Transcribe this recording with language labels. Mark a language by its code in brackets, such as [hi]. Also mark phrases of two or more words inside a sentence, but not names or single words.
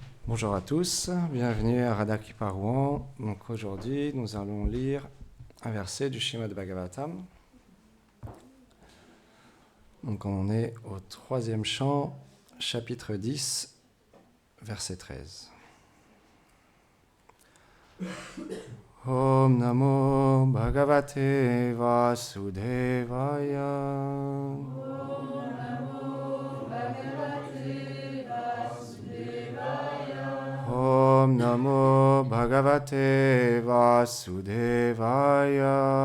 [fr] Bonjour à tous, bienvenue à Radhaki Parwan. Donc aujourd'hui, nous allons lire un verset du Srimad Bhagavatam. Donc on est au troisième chant, chapitre 10, verset 13. [sa] ॐ नमो भगवते वासुदेवाय. ॐ नमो भगवते वासुदेवाय.